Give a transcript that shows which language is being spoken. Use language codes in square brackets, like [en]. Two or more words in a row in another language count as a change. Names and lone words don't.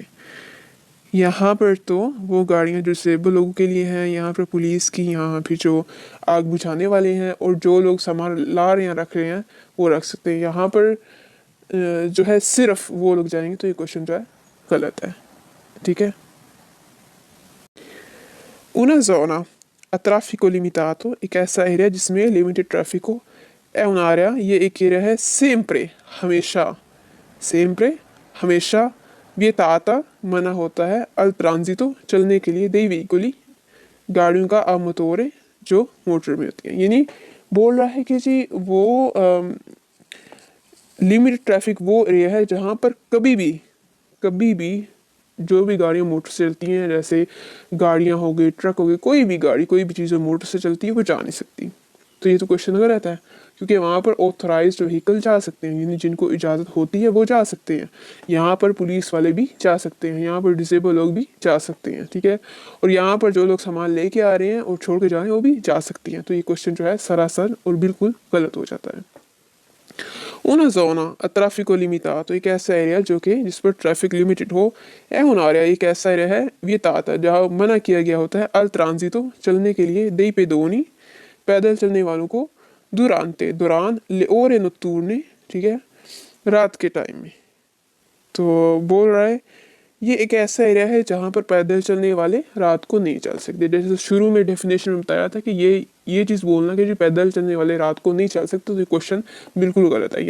[hi] यहाँ पर तो वो गाड़ियाँ जो डिसेबल लोगों के लिए हैं, यहाँ पर पुलिस की, यहाँ फिर जो आग बुझाने वाले हैं और जो लोग सामान ला रहे हैं, रख रहे हैं, वो रख सकते हैं। यहाँ पर जो है सिर्फ वो लोग जाएंगे, तो ये क्वेश्चन जो है गलत है, ठीक है। [it] Una zona a traffico limitato, [hi] एक ऐसा एरिया जिसमें [en] limited traffic [hi] हो, [it] è un'area, [hi] ये एक एरिया है, sempre, हमेशा, sempre, हमेशा, vietata, मना होता है, [it] al transito, [hi] चलने के लिए, [it] dei veicoli, [hi] गाड़ियों का [it] a motore, [hi] जो मोटर में होती है। यानी बोल रहा है कि जी वो [en] limited traffic [hi] वो एरिया है जहाँ पर कभी भी जो भी गाड़ियाँ मोटर से चलती हैं, जैसे गाड़ियाँ हो गई, ट्रक हो गई, कोई भी गाड़ी, कोई भी चीज़ जो मोटर से चलती है वो जा नहीं सकती। तो ये तो क्वेश्चन गलत है, क्योंकि वहाँ पर [en] authorized vehicle [hi] जा सकते हैं, यानी जिनको इजाज़त होती है वो जा सकते हैं। यहाँ पर पुलिस वाले भी जा सकते हैं, यहाँ पर डिसेबल लोग भी जा सकते हैं, ठीक है। और यहाँ पर जो लोग सामान लेके आ रहे हैं और छोड़ के जा रहे हैं वो भी जा सकती हैं। तो ये क्वेश्चन जो है सरासर और बिल्कुल गलत हो जाता है। [it] Una zona a traffico limitato, [hi] एक ऐसा एरिया जो कि जिस पर [en] traffic limited [hi] हो। [it] è un'area [hi] एक ऐसा एरिया है vietata जहाँ मना किया गया होता है [it] al transito [hi] चलने के लिए [it] dei pedoni [hi] पैदल चलने वालों को durante दौरान [it] le ore notturne, [hi] ठीक है, रात के टाइम में। तो बोल रहा है ये एक ऐसा एरिया है जहाँ पर पैदल चलने वाले रात को नहीं चल सकते। जैसे शुरू में डेफिनेशन में बताया था कि ये चीज़ बोलना कि जो पैदल चलने वाले रात को नहीं चल सकते, तो ये क्वेश्चन बिल्कुल गलत है।